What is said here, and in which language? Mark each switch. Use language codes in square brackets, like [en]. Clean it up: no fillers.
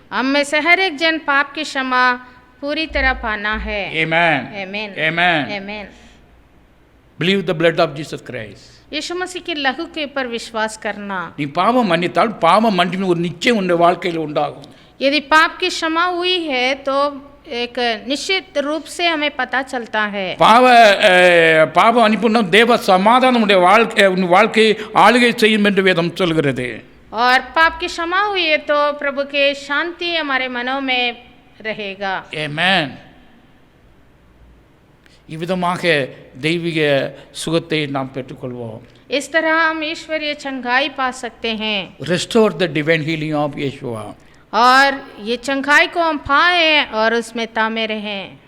[hi] हम में से हर एक जन पाप की क्षमा पूरी तरह पाना है। [en] Amen. [hi] आमीन। [en] Amen. [hi] आमीन। [en] Believe the blood of Jesus Christ. [hi] यीशु मसीह के लहू के ऊपर विश्वास करना। [ta] நீ பாவம் மன்னித்தால் பாவம் மன்னிப்பின் ஒரு நிச்சயம் உன் வாழ்க்கையில் உண்டாகும். [hi] यदि पाप की क्षमा हुई है तो एक निश्चित रूप से हमें पता चलता है। [ta] பாவ மன்னிப்புன்னா தேவ சமாதானம் உன் வாழ்க்கையை ஆளுகை செய்யும் என்று வேதம் சொல்கிறது. [hi] और पाप की क्षमा हुई है तो प्रभु के शांति हमारे मनों में रहेगा। [en] Amen. [ta] இவ்விதமாக தெய்வீக சுகத்தை நாம் பெற்றுக்கொள்வோம். [hi] इस तरह हम ईश्वरीय चंगाई पा सकते हैं। [en] Restore the divine healing of Yeshua. [hi] और ये चंगाई को हम पाएं और उसमें तामे रहें।